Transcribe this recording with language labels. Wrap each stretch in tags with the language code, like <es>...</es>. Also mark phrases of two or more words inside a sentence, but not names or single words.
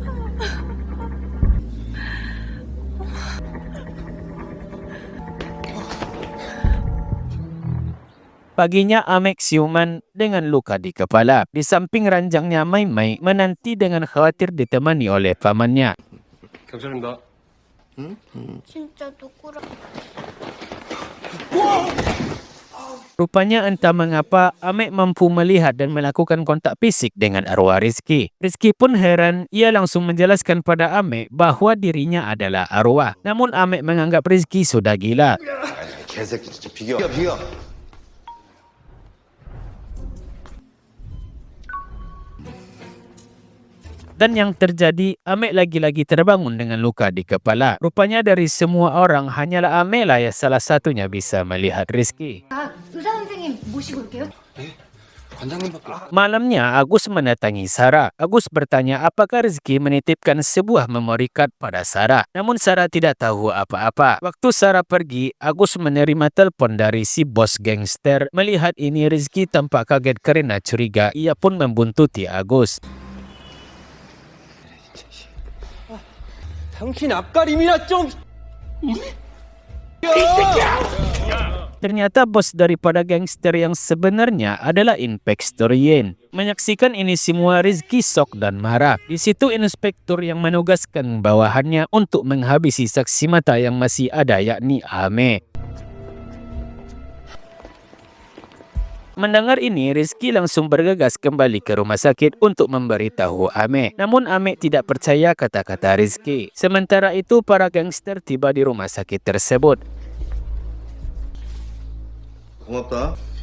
<id>Paginya Amek siuman dengan luka di kepala. Di samping ranjangnya Mai menanti dengan khawatir ditemani oleh pamannya.</id> <ko>경찰입니다. 진짜 누구랑</ko> <id>Rupanya entah mengapa Amek mampu melihat dan melakukan kontak fisik dengan arwah Rizky. Rizky pun heran. Ia langsung menjelaskan pada Amek bahawa dirinya adalah arwah. Namun Amek menganggap Rizky sudah gila.</id> <ko>개새끼 진짜 비겨.</ko> <id>Dan yang terjadi, Amek lagi-lagi terbangun dengan luka di kepala. Rupanya dari semua orang, hanyalah Amek lah yang salah satunya bisa melihat Rizky.</id> <ko>의사 선생님 모시고 올게요. 관장님밖에.</ko> <id>Malamnya, Agus mendatangi Sarah. Agus bertanya apakah Rizky menitipkan sebuah</id> <en>memory card</en> <id>pada Sarah. Namun Sarah tidak tahu apa-apa. Waktu Sarah pergi, Agus menerima telpon dari si bos gangster. Melihat ini, Rizky tampak kaget kerana curiga. Ia pun membuntuti Agus.</id> <ko>당신 앞가림이나 좀.</ko> <id>Ternyata bos daripada gangster yang sebenarnya adalah Inspektur Yen. Menyaksikan ini semua, Rizky sok dan marah. Di situ inspektur yang menugaskan bawahannya untuk menghabisi saksi mata yang masih ada, yakni Amek. Mendengar ini, Rizky langsung bergegas kembali ke rumah sakit untuk memberitahu Amek. Namun Amek tidak percaya kata-kata Rizky. Sementara itu, para gangster tiba di rumah sakit tersebut.</id> <ko>고맙다.</ko>